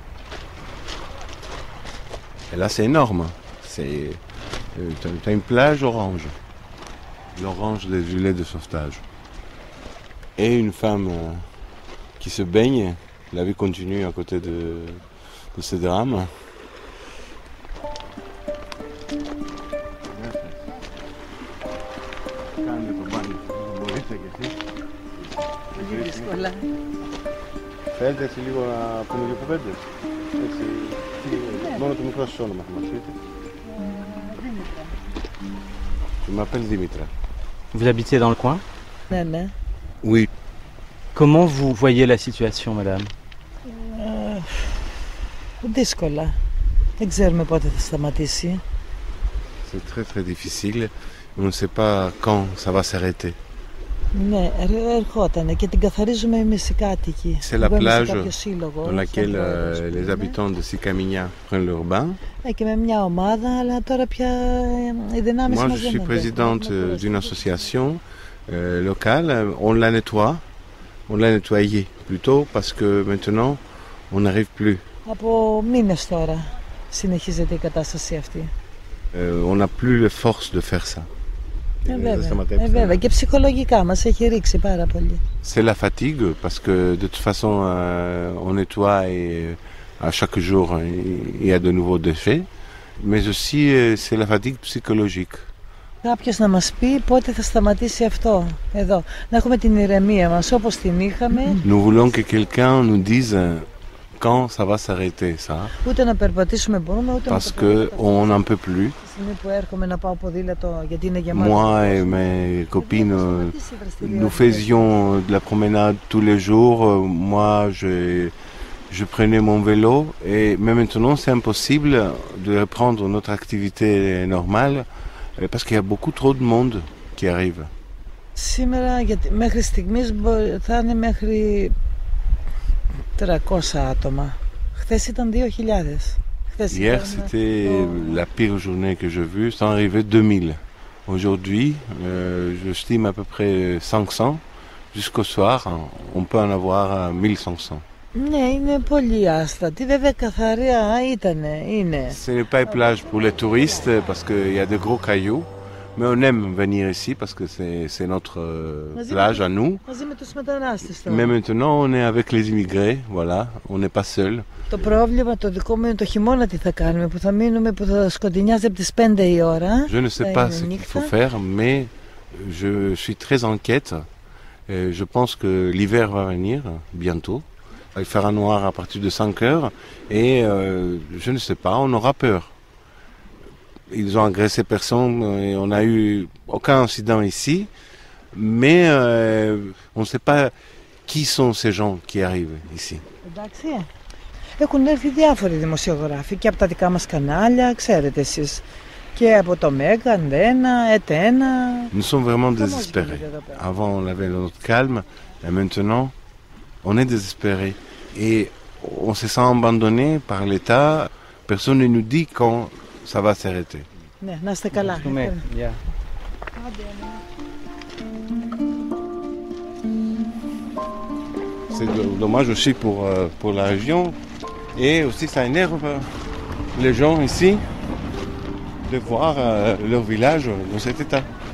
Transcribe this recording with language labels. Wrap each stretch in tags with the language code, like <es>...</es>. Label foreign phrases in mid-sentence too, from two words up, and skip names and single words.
<fr>Et là, c'est énorme. T'as une plage orange. L'orange des gilets de sauvetage. Et une femme qui se baigne. La vie continue à côté de ce drame.</fr> <el>Θέλετε έτσι λίγο να πούμε δύο κουβέντες. Μόνο το μικρό σας όνομα θα μας πείτε.</el> <fr>Je m'appelle Dimitra. Vous habitez dans le coin? Oui. Comment vous voyez la situation, madame?</fr> <el>Δύσκολα. Δεν ξέρουμε πότε θα σταματήσει.</el> <fr>C'est très très difficile. On ne sait pas quand ça va s'arrêter.</fr> <el>Ναι, ερχόταν και την καθαρίζουμε εμείς οι κάτοικοι.</el> <fr>C'est la plage dans laquelle les habitants de Sicaminia prennent leur bain.</fr> <el>Και με μια ομάδα, αλλά τώρα πια οι δυνάμεις μας δεν είναι.</el> <fr>Moi, je suis présidente d'une association locale. On la nettoie. On l'a nettoyé plutôt parce que maintenant, on n'arrive plus.</fr> <el>Από μήνες τώρα συνεχίζεται η κατάσταση αυτή.</el> <fr>On n'a plus les forces de faire ça.</fr> <el>Βέβαια, και ψυχολογικά μας έχει ρίξει πάρα πολύ.</el> <fr>C'est la fatigue parce que de toute façon on nettoie et à chaque jour il y a de nouveaux déchets, mais aussi c'est la fatigue psychologique.</fr> <el>Κάποιος να μας πει πότε θα σταματήσει αυτό εδώ, να έχουμε την ηρεμία μας όπως την είχαμε.</el> <fr>Nous voulons que quelqu'un nous dise quand ça va s'arrêter ça.</fr> <el>Ούτε να περπατήσουμε μπορούμε, ούτε</el> <fr>parce que on n'en peut plus.</fr> <el>Που έρχομαι να πάω ποδήλατο γιατί είναι γεμάτο.</el> <fr>Moi et mes copines, nous faisions de la promenade tous les jours. Moi, je prenais mon vélo, mais maintenant c'est impossible de reprendre notre activité normale parce qu'il y a beaucoup trop de monde qui arrive.</fr> <el>Σήμερα, μέχρι στιγμής, θα είναι μέχρι 300 άτομα. Χθες ήταν 2.000.</el> <fr>Hier, c'était la pire journée que j'ai vue, sont arrivés 2000. Aujourd'hui, je stime à peu près 500. Jusqu'au soir, on peut en avoir 1500.</fr> <el>Ναι, είναι πολύ άστατη. Βέβαια, καθαρία είναι.</el> <fr>Ce n'est pas une plage pour les touristes parce qu'il y a de gros cailloux. Mais on aime venir ici parce que c'est notre plage à nous. Mais maintenant, on est avec les immigrés, voilà. On n'est pas seul.</fr> <el>Το πρόβλημα το δικό μου είναι το χειμώνα τι θα κάνουμε, που θα μείνουμε, που θα σκοτεινιάζει από τις 5 η ώρα.</el> <fr>Je ne sais pas ce qu'il faut faire, mais je suis très inquiète. Je pense que l'hiver va venir bientôt. Il fera noir à partir de 5 heures et je ne sais pas, on aura peur. Ils ont agressé personne et on n'a eu aucun incident ici, mais on ne sait pas qui sont ces gens qui arrivent ici.</fr> <el>Εντάξει. Έχουν έρθει διάφοροι δημοσιογράφοι και από τα δικά μας канάλια, ξέρετε εσείς, και από το Μέγα, Αντένα, Ετένα.</el> <fr>Nous sommes vraiment désespérés. Avant on avait notre calme et maintenant on est désespérés et on se sent abandonné par l'État. Personne ne nous dit quand ça va s'arrêter.</fr> <el>Ναι, να είστε καλά.</el> <fr>C'est dommage aussi pour la région et aussi ça énerve les gens ici de voir leur village dans cet état.</fr>